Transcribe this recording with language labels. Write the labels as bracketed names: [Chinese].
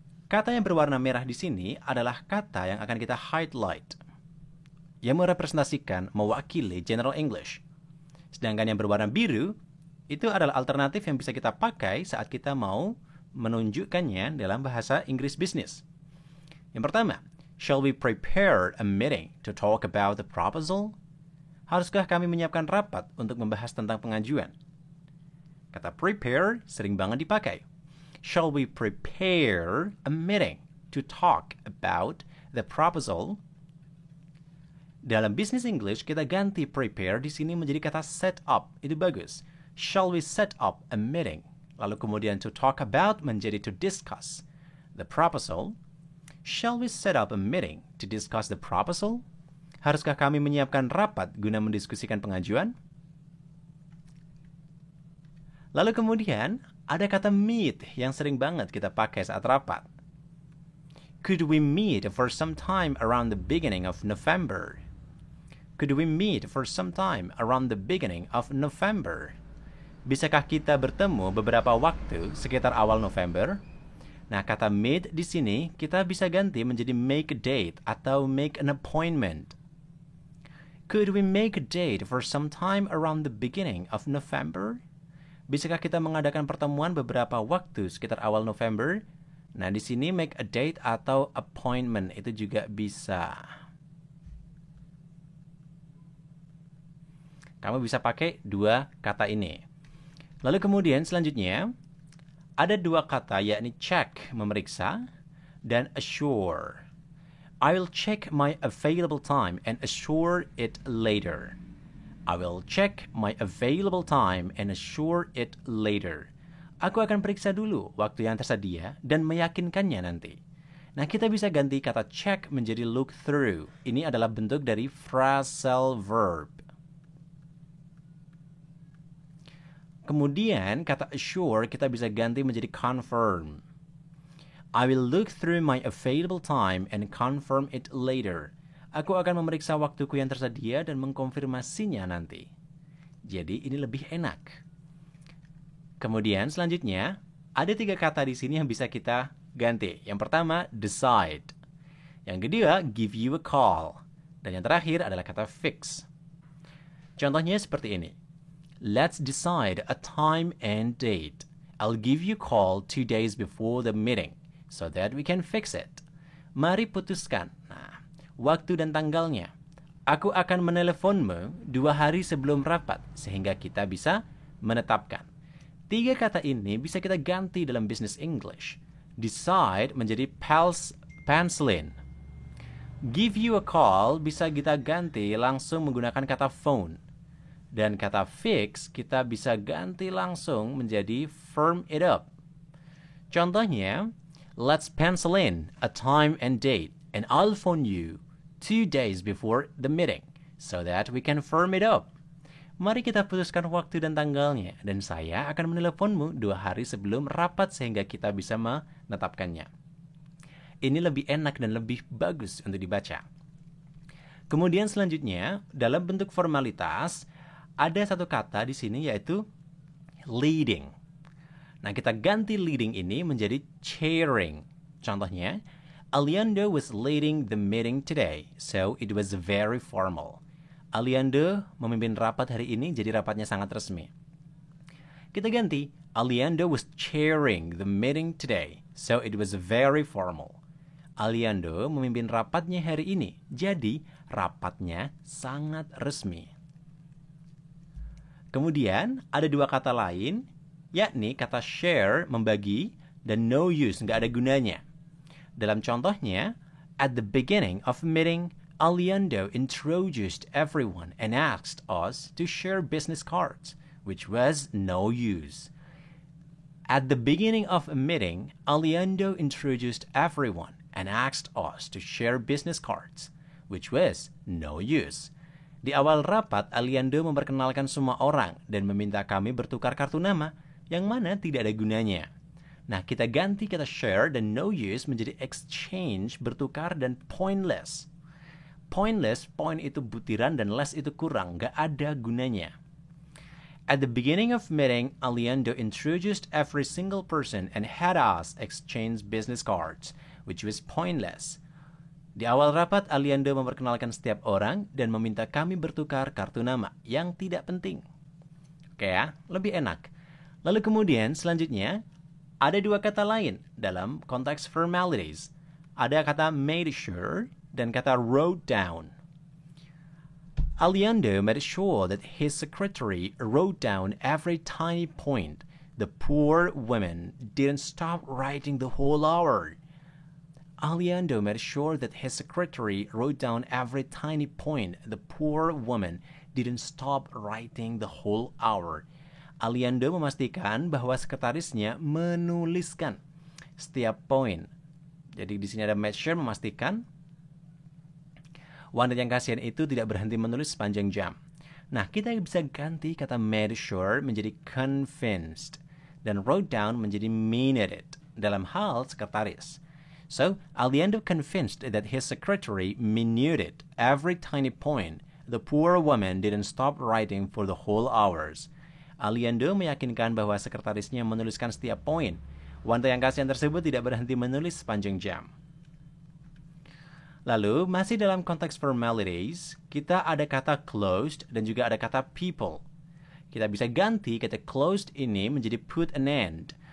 [Indonesian] Kata yang berwarna merah di sini adalah kata yang akan kita highlight, yang merepresentasikan, mewakili General English. Sedangkan yang berwarna biru, itu adalah alternatif yang bisa kita pakai saat kita mau menunjukkannya dalam bahasa Inggris bisnis. Yang pertama, [English] shall we prepare a meeting to talk about the proposal? [Indonesian] Haruskah kami menyiapkan rapat untuk membahas tentang pengajuan? Kata prepare sering banget dipakai. [English] Shall we prepare a meeting to talk about the proposal? [Indonesian] Dalam business English, kita ganti prepare di sini menjadi kata set up. Itu bagus. [English] Shall we set up a meeting? [Indonesian] Lalu kemudian [English] to talk about menjadi to discuss the proposal. Shall we set up a meeting to discuss the proposal? [Indonesian] Haruskah kami menyiapkan rapat guna mendiskusikan pengajuan? Lalu kemudian ada kata meet yang sering banget kita pakai saat rapat. [English] Could we meet for some time around the beginning of November? Could we meet for some time around the beginning of November? [Indonesian] Bisakah kita bertemu beberapa waktu sekitar awal November? Nah, kata meet di sini kita bisa ganti menjadi make a date atau make an appointment. [English] Could we make a date for some time around the beginning of November? [Indonesian] Bisakah kita mengadakan pertemuan beberapa waktu sekitar awal November? Nah, di sini make a date atau appointment itu juga bisa. Kamu bisa pakai 2 kata ini. Lalu kemudian selanjutnya ada 2 kata, yakni check, memeriksa, dan assure. [English] I will check my available time and assure it later. I will check my available time and assure it later. [Indonesian] Aku akan periksa dulu waktu yang tersedia dan meyakinkannya nanti. Nah, kita bisa ganti kata check menjadi look through. Ini adalah bentuk dari phrasal verb. Kemudian kata assure kita bisa ganti menjadi confirm. [English] I will look through my available time and confirm it later. [Indonesian] Aku akan memeriksa waktuku yang tersedia dan mengkonfirmasinya nanti. Jadi ini lebih enak. Kemudian selanjutnya ada 3 kata di sini yang bisa kita ganti. Yang pertama decide. Yang kedua give you a call. Dan yang terakhir adalah kata fix. Contohnya seperti ini. [English] Let's decide a time and date. I'll give you a call 2 days before the meeting so that we can fix it. [Indonesian] Mari putuskan. Nah, waktu dan tanggalnya. Aku akan meneleponmu 2 hari sebelum rapat sehingga kita bisa menetapkan. 3 kata ini bisa kita ganti dalam business English. Decide menjadi pencilin. Give you a call bisa kita ganti langsung menggunakan kata phone. Dan kata fix kita bisa ganti langsung menjadi firm it up. Contohnya, [English] let's pencil in a time and date and I'll phone you 2 days before the meeting so that we can firm it up. [Indonesian] Mari kita putuskan waktu dan tanggalnya dan saya akan meneleponmu 2 hari sebelum rapat sehingga kita bisa menetapkannya. Ini lebih enak dan lebih bagus untuk dibaca. Kemudian selanjutnya, dalam bentuk formalitas, ada 1 kata di sini yaitu leading. Nah, kita ganti leading ini menjadi chairing. Contohnya, [English] Aliando was leading the meeting today, so it was very formal. [Indonesian] Aliando memimpin rapat hari ini, jadi rapatnya sangat resmi. Kita ganti, [English] Aliando was chairing the meeting today, so it was very formal. [Indonesian] Aliando memimpin rapatnya hari ini, jadi rapatnya sangat resmi. Kemudian ada dua kata lain, yakni kata share, membagi, dan no use, nggak ada gunanya. Dalam contohnya, [English] at the beginning of a meeting, Aliando introduced everyone and asked us to share business cards, which was no use. At the beginning of a meeting, Aliando introduced everyone and asked us to share business cards, which was no use. [Indonesian] Di awal rapat, Aliando memperkenalkan semua orang dan meminta kami bertukar kartu nama, yang mana tidak ada gunanya. Nah, kita ganti kata share dan no use menjadi exchange, bertukar, dan pointless. Pointless, point itu butiran dan less itu kurang, gak ada gunanya. [English] At the beginning of meeting, Aliando introduced every single person and had us exchange business cards, which was pointless. [Indonesian] Di awal rapat, Aliando memperkenalkan setiap orang dan meminta kami bertukar kartu nama yang tidak penting. Oke ya, lebih enak. Lalu kemudian selanjutnya, ada dua kata lain dalam konteks formalities. Ada kata made sure dan kata wrote down. [English] Aliando made sure that his secretary wrote down every tiny point. The poor woman didn't stop writing the whole hour. Aliando made sure that his secretary wrote down every tiny point. The poor woman didn't stop writing the whole hour. [Indonesian] Aliando memastikan bahwa sekretarisnya menuliskan setiap poin. Jadi di sini ada make sure, memastikan wanita yang kasihan itu tidak berhenti menulis sepanjang jam. Nah, kita bisa ganti kata made sure menjadi convinced dan wrote down menjadi minuted dalam hal sekretaris. [English] So, Aliando convinced that his secretary minuted every tiny point. The poor woman didn't stop writing for the whole hours. [Indonesian] Aliando meyakinkan bahwa sekretarisnya menuliskan setiap poin. Wanita yang kasihan tersebut tidak berhenti menulis sepanjang jam. Lalu, masih dalam konteks formalities, kita ada kata closed dan juga ada kata people. Kita bisa ganti kata closed ini menjadi put an end.